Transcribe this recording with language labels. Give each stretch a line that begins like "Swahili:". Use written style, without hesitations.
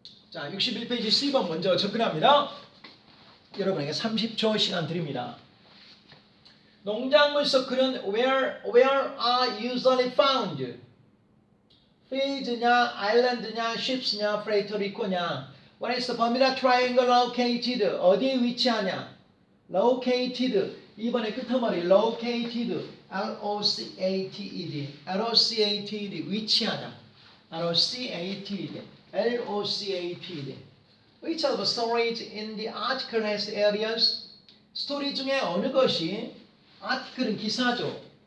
Korean: 자, 61페이지 C번 먼저 접근합니다. 여러분에게 30초 시간 드립니다. 농작물 서클은
English: where are usually found?
Korean: 필드냐, 아일랜드냐, ships냐, 프레이터리코냐.
English: What is the Bermuda Triangle located?
Korean: 어디에 위치하냐? located. 이번에 끝머리 located.
English: L-O-C-A-T-E-D. L-O-C-A-T-E-D. 위치하다. L-O-C-A-T-E-D. L-O-C-A-T-E-D. Which of the stories in the article has areas?
Korean: 스토리 중에 어느 것이 article은 기사죠.